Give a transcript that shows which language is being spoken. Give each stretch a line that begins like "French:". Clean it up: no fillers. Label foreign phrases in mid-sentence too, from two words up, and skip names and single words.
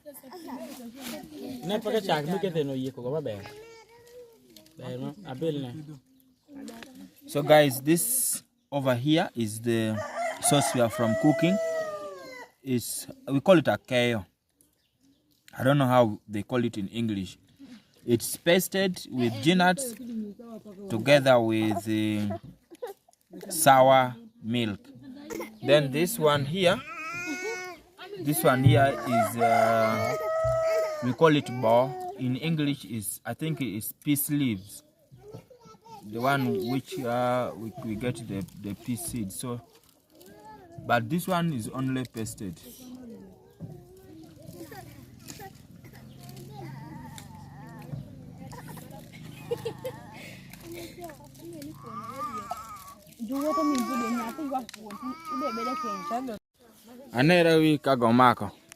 Acoli: Na paka chak mi kete no yiko go ber. Ber ma abel na.
English: So guys, this over here is the sauce we are from cooking. We call it a keo. I don't know how they call it in English. It's pasted with nuts together with sour milk. Then this one here is we call it bo. In English is, I think, is peace leaves. The one which we get the peace seed. So, but this one is only pasted.
Acoli: Anera wi kago mako.